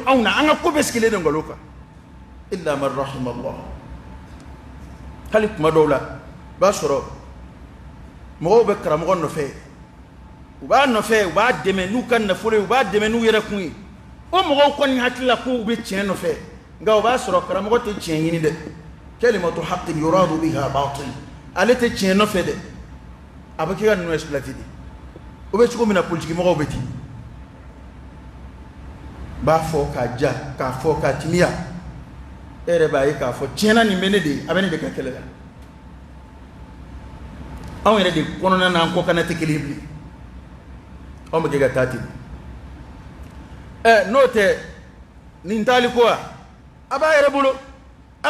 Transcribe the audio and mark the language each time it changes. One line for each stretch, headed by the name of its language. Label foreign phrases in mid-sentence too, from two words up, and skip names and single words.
Bambara: anw na an ka ko bɛɛ sigilen don nkalon kan
Arabic: إلا من رحم الله
Bambara: hali kuma dɔw la i b'a sɔrɔ mɔgɔw bɛ karamɔgɔ nɔfɛ u b'a nɔfɛ u b'a dɛmɛ n'u ka nafolo ye u b'a dɛmɛ n'u yɛrɛ kun ye o mɔgɔw kɔni hakili la k'u bɛ tiɲɛ nɔfɛ nka o b'a sɔrɔ karamɔgɔ tɛ tiɲɛ ɲini dɛ
Arabic: كلمة حق يراد بها باطل
Bambara: ale tɛ tiɲɛ nɔfɛ dɛ a bɛ kɛ ka ninnu exploiter de o bɛ cogo min na politique mɔgɔw bɛ ten b'a fɔ k'a ja k'a fɔ k'a timiya e yɛrɛ b'a ye k'a fɔ tiɲɛna nin bɛ ne de ye a bɛ ne de ka kɛlɛ la anw yɛrɛ de kɔnɔna na an kɔ kana tɛ kelen ye bilen anw bɛ kɛ ka taa ten n'o tɛ nin taali ko a b'a yɛrɛ bolo a